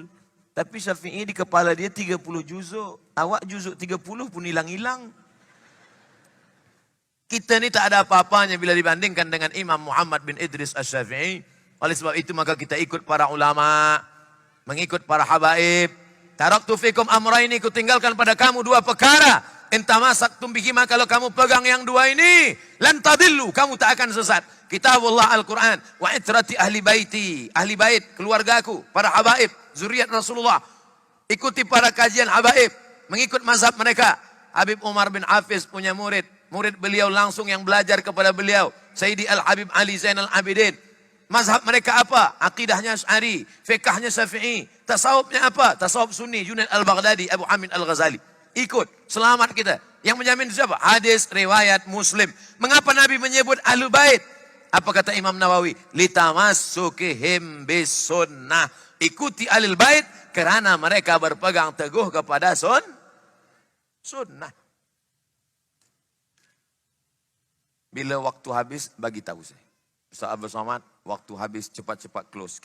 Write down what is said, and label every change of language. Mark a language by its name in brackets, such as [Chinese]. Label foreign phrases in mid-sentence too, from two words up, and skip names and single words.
[Malay] Tapi Syafi'i di kepala dia 30 juzuk. Awak juzuk 30 pun hilang-hilang. Kita ni tak ada apa-apanya bila dibandingkan dengan Imam Muhammad bin Idris Asy-Syafi'i. Oleh sebab itu maka kita ikut para ulama, mengikut para habaib. [Arabic] تركت فيكم أمرين, [Malay] ku tinggalkan pada kamu dua perkara. [Arabic] إن تمسكتم بهما, [Malay] kalau kamu pegang yang dua ini, [Arabic] لن تضلوا, [Malay] kamu tak akan sesat. Kitabullah Al-Quran, [Arabic] وعترتي أهل بيتي أهل بيت, [Malay] keluargaku, para habaib, zuriat Rasulullah. Ikuti para kajian habaib, mengikut mazhab mereka. Habib Umar bin Hafiz punya murid beliau langsung yang belajar kepada beliau, Sayyidi Al-Habib Ali Zainal Abidin. Mazhab mereka apa? Aqidahnya Asy'ari, fiqahnya Syafi'i, tasawufnya apa? Tasawuf Sunni, Junaid Al-Baghdadi, Abu Hamid Al-Ghazali. Ikut, selamat kita. Yang menjamin siapa? Hadis riwayat Muslim. Mengapa Nabi menyebut Ahlul Bait? Apa kata Imam Nawawi? [Arabic] لتمسكهم بالسنة. [Malay] Ikuti Ahlul Bait kerana mereka berpegang teguh kepada sunnah. Bila waktu habis, bagi tahu saya. Ustaz Abdul Somad, waktu habis, cepat-cepat close.